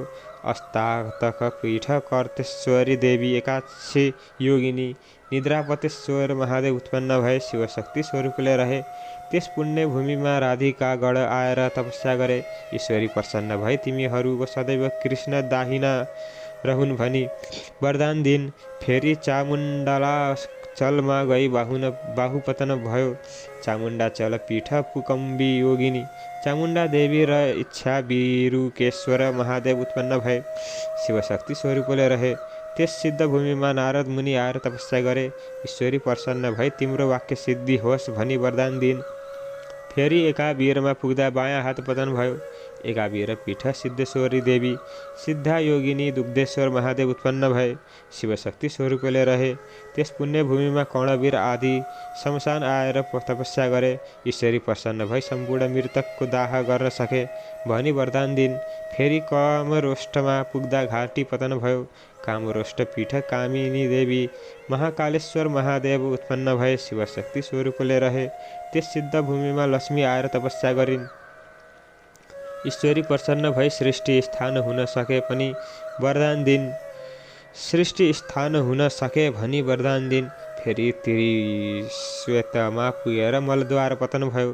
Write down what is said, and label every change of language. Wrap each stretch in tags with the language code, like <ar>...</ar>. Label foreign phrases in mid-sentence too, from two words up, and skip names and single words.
<ne>अस्तातक पीठ कर्तेश्वरी देवी एकादशी योगिनी निद्रापतेश्वर महादेव उत्पन्न भए शिवशक्ति स्वरूपले रहे। त्यस पुण्य भूमिमा राधिका गण आएर तपस्या गरे। ईश्वरी प्रसन्न भए तिमीहरूको सदैव कृष्ण दाहिना रहुन् भनी वरदान दिइन्। फेरि चामुण्डला चलमा गई बाहुपतन भयो। चामुण्डा चल पीठ पुकम्बी योगिनी चामुण्डा देवी र इच्छा वीरुकेश्वर महादेव उत्पन्न भए शिवशक्ति स्वरूपले रहे। त्यस सिद्ध भूमिमा नारद मुनि आएर तपस्या गरे। ईश्वरी प्रसन्न भई तिम्रो वाक्य सिद्धि होस् भनी वरदान दिइन्। फेरि एकावीरमा पुग्दा बायाँ हात पतन भयो। एकावीर पीठ सिद्धेश्वरी देवी सिद्धा योगिनी दुग्धेश्वर महादेव उत्पन्न भए शिवशक्ति स्वरूपले रहे। त्यस पुण्य भूमिमा कर्णवीर आदि शमशान आएर तपस्या गरे। ईश्वरी प्रसन्न भई सम्पूर्ण मृतकको दाह गर्न सके भनी वरदान दिइन्। फेरि कामरोष्टमा पुग्दा घाँटी पतन भयो। कामरोष्ट पीठ कामिनी देवी महाकालेश्वर महादेव उत्पन्न भए शिवशक्ति स्वरूपले रहे। त्यस सिद्ध भूमिमा लक्ष्मी आएर तपस्या गरिन्। ईश्वरी प्रसन्न भई सृष्टि स्थान हुन सके भनी वरदान दिइन्। फेरि त्रिश्वेतमा पुगेर मलद्वार पतन भयो।</ne>